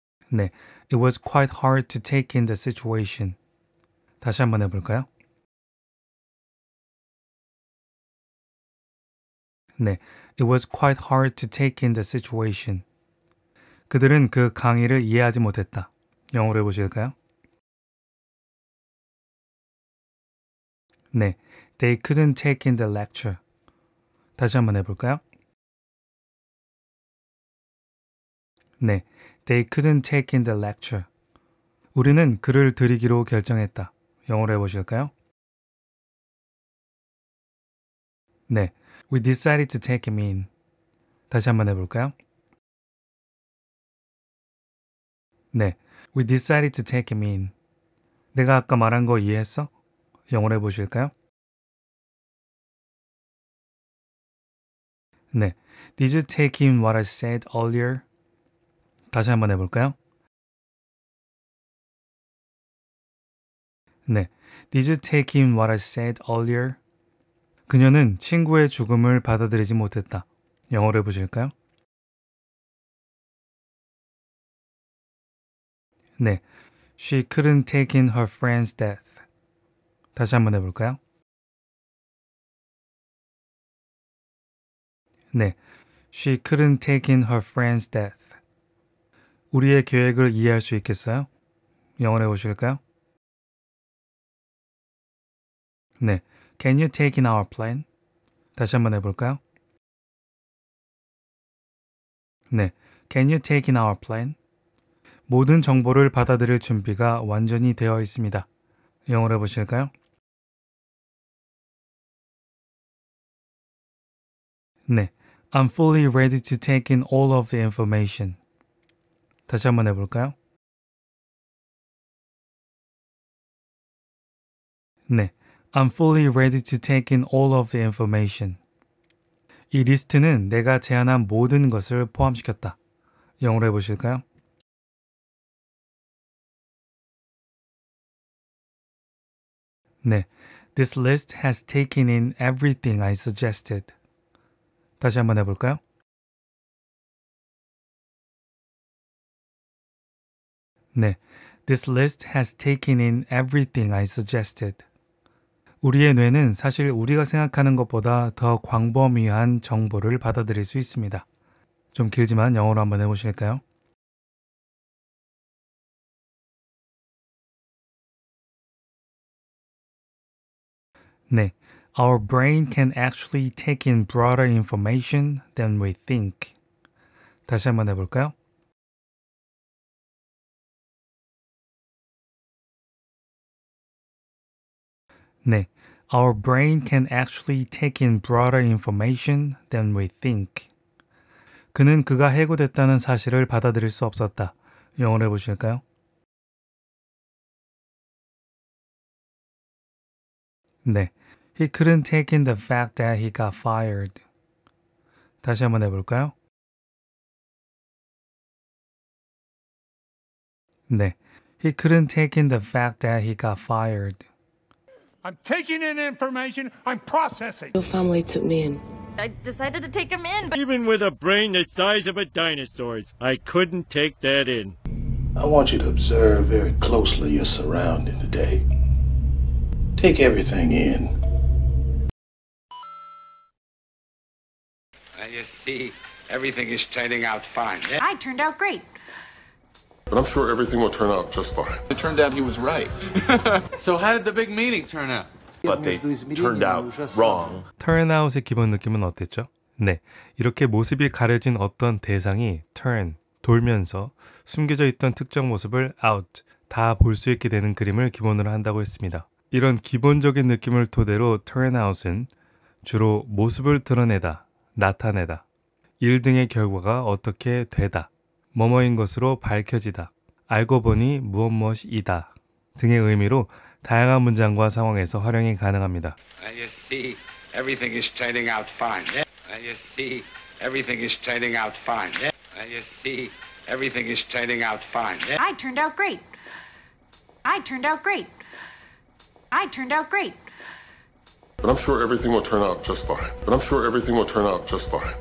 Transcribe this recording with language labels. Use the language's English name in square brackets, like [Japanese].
[English] 네, it was quite hard to take in the situation. [Korean] 다시 한번 해볼까요? [English] 네, it was quite hard to take in the situation. [Korean] 그들은 그 강의를 이해하지 못했다. 영어로 해보실까요? [English] 네, they couldn't take in the lecture. [Korean] 다시 한번 해볼까요? [English] 네, they couldn't take in the lecture. [Korean] 우리는 글을 들이기로 결정했다. 영어로 해보실까요? [English] 네, we decided to take him in. [Korean] 다시 한번 해볼까요? [English] 네, we decided to take him in. [Korean] 내가 아까 말한 거 이해했어? 영어로 해보실까요? [English] 네, did you take in what I said earlier? [Korean] 다시 한번 해볼까요? [English] 네, did you take in what I said earlier? [Korean] 그녀는 친구의 죽음을 받아들이지 못했다. 영어로 해보실까요? [English] 네, she couldn't take in her friend's death. [Korean] 다시 한번 해볼까요? [English] 네, she couldn't take in her friend's death. [Korean] 우리의 계획을 이해할 수 있겠어요? 영어로 해보실까요? [English] 네, can you take in our plan? [Korean] 다시 한번 해볼까요? [English] 네, can you take in our plan? [Korean] 모든 정보를 받아들일 준비가 완전히 되어 있습니다. 영어로 해보실까요? [English] 네, I'm fully ready to take in all of the information. [Korean] 다시 한번 해볼까요? [English] 네, I'm fully ready to take in all of the information. [Korean] 이 리스트는 내가 제안한 모든 것을 포함시켰다. 영어로 해보실까요? [English] 네, this list has taken in everything I suggested. [Korean] 다시 한번 해볼까요? [English] 네, this list has taken in everything I suggested. [Korean] 우리의 뇌는 사실 우리가 생각하는 것보다 더 광범위한 정보를 받아들일 수 있습니다. 좀 길지만 영어로 한번 해보실까요? [English] 네, Our brain can actually take in broader information than we think. [Korean] 다시 한번 해볼까요? [English] 네, Our brain can actually take in broader information than we think. [Korean] 그는 그가 해고됐다는 사실을 받아들일 수 없었다. 영어로 해보실까요? [English] 네, He couldn't take in the fact that he got fired. [Korean] 다시 한번 해볼까요? [English] 네, He couldn't take in the fact that he got fired. I'm taking in information. I'm processing. Your family took me in. I decided to take him in, but Even with a brain the size of a dinosaur's, I couldn't take that in. I want you to observe very closely your surrounding today. Take everything in. You see, everything is turning out fine. I turned out great. But I'm sure everything will turn out just fine. It turned out he was right. So how did the big meeting turn out? But they turned out wrong. [Korean] Turnout의 기본 느낌은 어땠죠? 네, 이렇게 모습이 가려진 어떤 대상이 turn, 돌면서 숨겨져 있던 특정 모습을 out, 다 볼 수 있게 되는 그림을 기본으로 한다고 했습니다. 이런 기본적인 느낌을 토대로 turnout은 주로 모습을 드러내다, 나타내다, 일 등의 결과가 어떻게 되다, 뭐뭐인 것으로 밝혀지다, 알고 보니 무엇이다 등의 의미로 다양한 문장과 상황에서 활용이 가능합니다. [English] You see, everything is turning out fine. You see, everything is turning out fine. You see, everything is turning out fine. I turned out great. I turned out great. I turned out great. But I'm sure everything will turn out just fine. But I'm sure everything will turn out just fine.